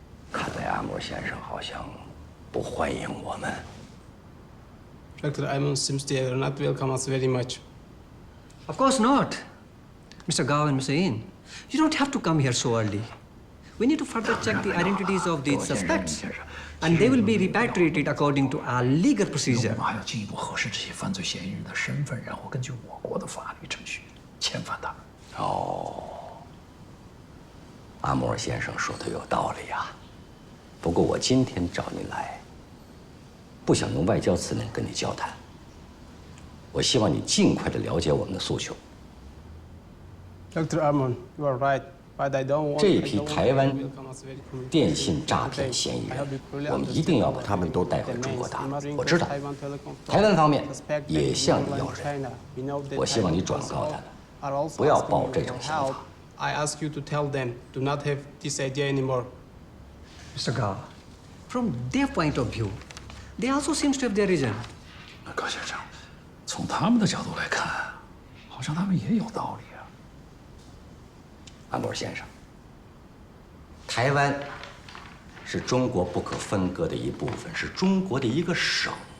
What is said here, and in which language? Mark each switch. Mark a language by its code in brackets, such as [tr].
[zh] 看来阿莫先生好像不欢迎我们。 [en] Dr. Aimon seems they will not welcome us very much. Of course not. Mr. Gao and Mr. Yin, you don't have to come here so early. We need to further check the identities of these suspects, and they will be repatriated according to our legal procedure. [zh] 我们还要进一步核实这些犯罪嫌疑人的身份，然后根据我国的法律程序遣返他们。哦，阿莫尔先生说的有道理啊。不过我今天找您来，不想用外交辞令跟你交谈。我希望你尽快的了解我们的诉求。 [en] Dr. Armon, you are right, but I don't want. [zh] 这一批台湾电信诈骗嫌疑人，我们一定要把他们都带回中国大陆。我知道，台湾方面也向你要人，我希望你转告他们，不要抱这种想法。 [en] I ask you to tell them do not have this idea anymore. Mr. Gao, from their point of view, they also seems to have their reason. [zh] 高先生，从他们的角度来看，好像他们也有道理啊。安博先生，台湾是中国不可分割的一部分，是中国的一个省。